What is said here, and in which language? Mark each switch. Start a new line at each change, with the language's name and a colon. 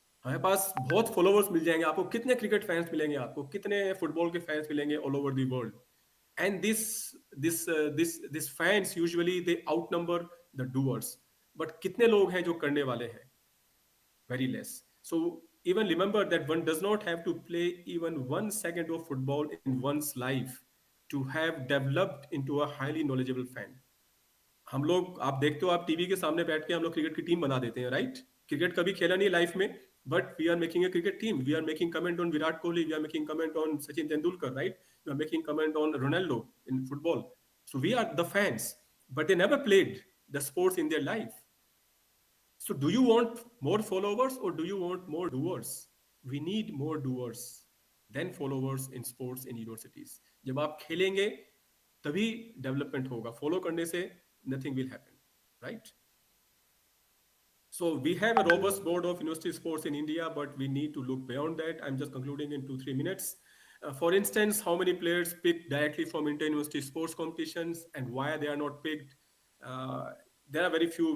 Hindi: हमारे पास बहुत फॉलोवर्स मिल जाएंगे आपको, कितने क्रिकेट फैंस मिलेंगे आपको, कितने फुटबॉल के फैंस मिलेंगे
English: All over the world. And this fans usually they outnumber the doers.
Hindi: But कितने लोग हैं जो करने वाले हैं?
English: Very less. So even remember that one does not have to play even 1 second of football in one's life to have developed into a highly knowledgeable fan.
Hindi: हम लोग, आप देखते हो, आप टीवी के सामने बैठ के हम लोग क्रिकेट की टीम बना देते हैं, राइट? क्रिकेट कभी खेला नहीं लाइफ में,
English: But we are making a cricket team. We are making comment on Virat Kohli, we are making comment on Sachin Tendulkar, right? We are making comment on Ronaldo in football. So we are the fans, but they never played the sports in their life. So do you want more followers or do you want more doers? We need more doers than followers in sports in universities.
Hindi: जब आप खेलेंगे तभी development होगा. Follow करने से
English: nothing will happen, right? So we have a robust board of university sports in India, but we need to look beyond that. I'm just concluding in 2-3 minutes. For instance, how many players picked directly from inter-university sports competitions and why they are not picked? There are very few.